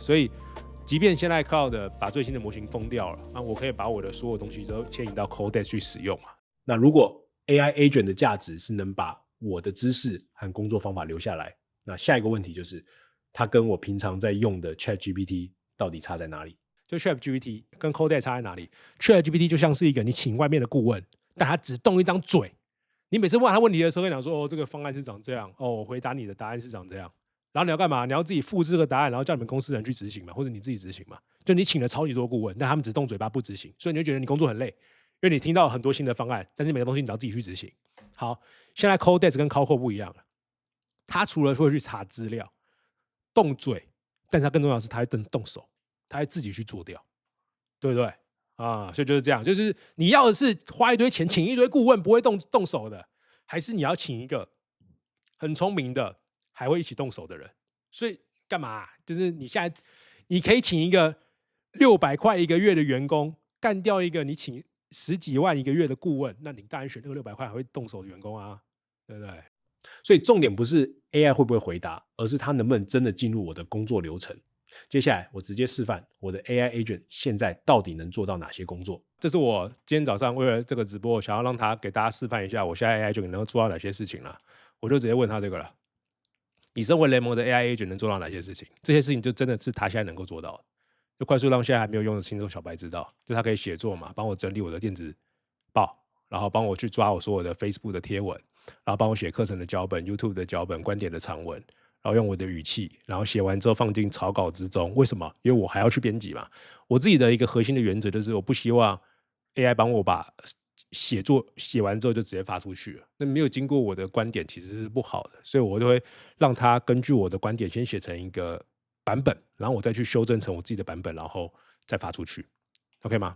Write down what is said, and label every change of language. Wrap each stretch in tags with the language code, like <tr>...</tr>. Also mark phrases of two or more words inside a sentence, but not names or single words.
<zh>所以，即便現在 Cloud 把最新的模型封掉了，那我可以把我的所有東西都遷移到 Codex 去使用嘛。那如果</zh> <en>AI agent</en> <zh>的價值是能把我的知識和工作方法留下來，那下一個問題就是，它跟我平常在用的 ChatGPT 到底差在哪裡？就 ChatGPT 跟 Codex 差在哪裡？ ChatGPT 就像是一個你請外面的顧問，但他只動一張嘴，你每次問他問題的時候，跟你講說，哦，這個方案是長這樣，哦，我回答你的答案是長這樣，然後你要幹嘛？你要自己複製這個答案，然後叫你們公司人去執行嘛，或者你自己執行嘛？就你請了超級多顧問，但他們只動嘴巴不執行，所以你就覺得你工作很累，因為你聽到很多新的方案，但是每個東西你要自己去執行。好，現在 Codex 跟 Calco 不一樣了，他除了會去查資料、動嘴，但是他更重要的是他会動手，他會自己去做掉，對不對？啊，所以就是这樣，就是你要的是花一堆錢請一堆顧問不会动手的，還是你要請一個很聰明的還會一起動手的人？所以幹嘛啊？就是你現在你可以請一個600塊一個月的員工，幹掉一個你請10幾萬一個月的顧問，那你當然選那個600塊還會動手的員工啊，對不對？所以重點不是 AI 會不會回答，而是它能不能真的進入我的工作流程。接下來我直接示範我的</zh> <en>AI agent</en> <zh>現在到底能做到哪些工作。這是我今天早上為了這個直播想要讓他給大家示範一下我現在</zh> <en>AI agent</en> <zh>能夠做到哪些事情了，我就直接問他這個了，你身為聯盟的</zh> <en>AI agent</en> <zh>能做到哪些事情？這些事情就真的是他現在能夠做到的，就快速讓现在還沒有用的新手小白知道，就他可以寫作嘛，幫我整理我的電子報，然後幫我去抓我所有的 Facebook 的貼文，然後幫我寫課程的腳本、YouTube 的腳本、觀點的長文，然後用我的語氣，然後寫完之後放進草稿之中。為什麼？因為我還要去編輯嘛。我自己的一個核心的原則就是，我不希望 AI 幫我把寫作寫完之後就直接發出去了，那沒有經過我的觀點其實是不好的，所以我就會讓他根據我的觀點先寫成一個版本，然後我再去修正成我自己的版本，然後再發出去 ，OK 嗎？</zh>